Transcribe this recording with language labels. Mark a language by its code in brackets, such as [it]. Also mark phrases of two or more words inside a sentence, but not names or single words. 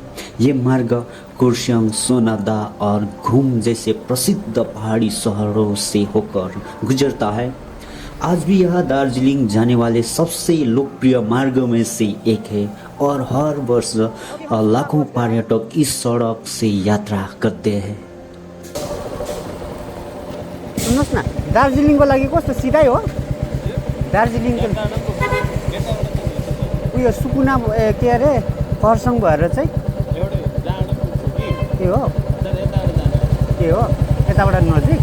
[hi] ये मार्ग कुर्सियोंग, सोनादा और घूम जैसे प्रसिद्ध पहाड़ी शहरों से होकर गुजरता है। आज भी यह दार्जिलिंग जाने वाले सबसे लोकप्रिय मार्गों में से एक है और हर वर्ष लाखों पर्यटक इस सड़क से यात्रा करते हैं। [ne] सुन्नुहोस् न, दार्जिलिङको लागि कस्तो सिधै हो? दार्जिलिङको उयो सुकुना के अरे खरसाङ भएर चाहिँ के हो यताबाट नजिक?